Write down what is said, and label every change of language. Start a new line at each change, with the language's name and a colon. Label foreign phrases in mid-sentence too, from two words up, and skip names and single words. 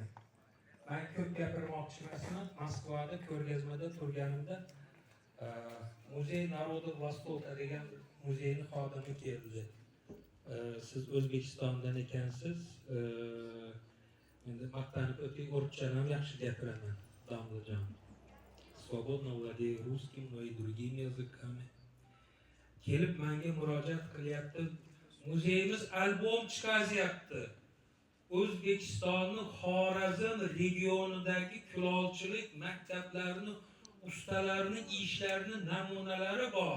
Uzbek: Ben ko'p gapirmoqchi emasman. Moskvada ko'rgazmada turganimda Muzey Narodov Vostoka degan muzeyni xodimi keldi. Siz O'zbekistondan ekansiz. Endi maqtanib o'tib o'rtchani ham yaxshi gapiraman, domlajon.
Russian: Свободно владею русским, но и другими языками.
Uzbek: Kelib menga murojaat qilyapti. Muzeyimiz albom chiqaryapti. O'zbekistonning Xorazm regionidagi kulolchilik maktablarini, ustalarining ishlarining namunalari bor.